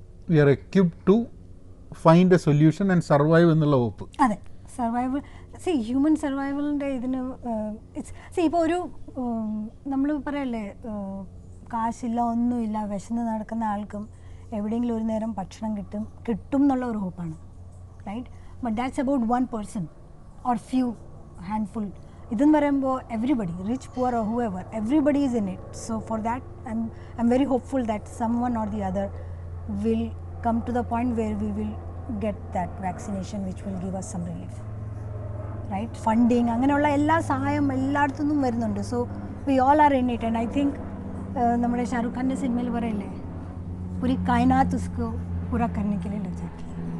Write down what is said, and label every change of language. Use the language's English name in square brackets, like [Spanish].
[English] We are equipped to find a solution and survive [Malayalam] എന്നുള്ള [English] hope. [Malayalam] അതെ, survival. C human സർവൈവലിൻ്റെ ഇതിന് ഇപ്പോൾ ഒരു നമ്മൾ പറയല്ലേ, കാശില്ല ഒന്നുമില്ല വിശന്ന് നടക്കുന്ന ആൾക്കും എവിടെയെങ്കിലും ഒരു നേരം ഭക്ഷണം കിട്ടും എന്നുള്ള ഒരു ഹോപ്പാണ്, right? [English] But that's about one person or few handful. [Malayalam] Idun parayumbo [English] everybody, rich, poor or whoever, everybody is in it. So for that I'm very hopeful that someone or the other will come to the point where we will get that vaccination which will give us some relief, right? [Malayalam] Funding അങ്ങനെയുള്ള എല്ലാ സഹായം എല്ലായിടത്തുനിന്നും വരുന്നുണ്ട്. [English] So we all are in it and I think [Malayalam] നമ്മുടെ ഷാരൂഖ് ഖാൻ്റെ സിനിമയിൽ പറയില്ലേ, [Hindi] puri കായനാത്ത് ഉസ്കോ പൂരാ കർനെ K ലിയെ Lag ജാത്തി high.